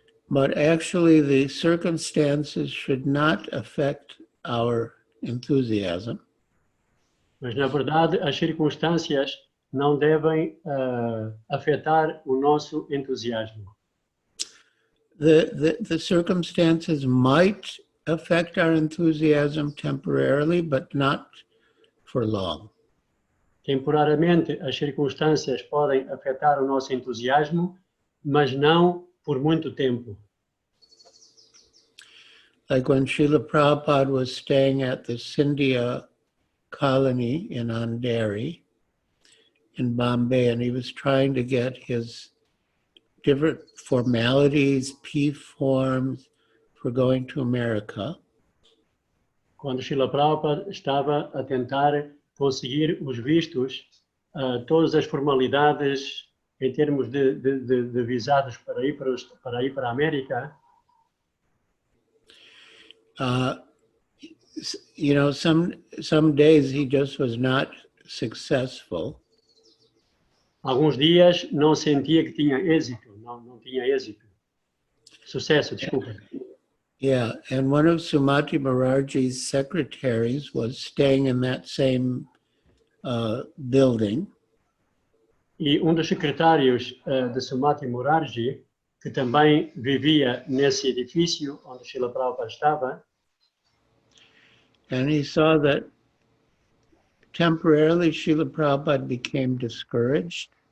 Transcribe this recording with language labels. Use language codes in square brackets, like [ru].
[en] But actually the circumstances should not affect our enthusiasm. [pt] Mas, na verdade, as circunstâncias não devem afetar o nosso entusiasmo. [en] The circumstances might affect our enthusiasm temporarily, but not for long. [pt] Temporariamente, as circunstâncias podem afetar o nosso entusiasmo, mas não por muito tempo. [en] Like when Srila Prabhupada was staying at the Scindia colony in Andheri in Bombay, and he was trying to get his different formalities, P forms for going to America. [pt] Quando Srila Prabhupada estava a tentar conseguir os vistos, todas as formalidades em termos de visados para ir para a América, [en] you know, some days he just was not successful. [pt] alguns dias não sentia que tinha êxito, não tinha êxito. Sucesso, desculpa. [en] Yeah, and one of Sumati Maharaj's secretaries was staying in that same building. [pt] E dos secretários de Sumati Maharaj, que também vivia nesse edifício onde Srila Prabhupada estava, [en] And he saw that temporarily Srila Prabhupada became discouraged.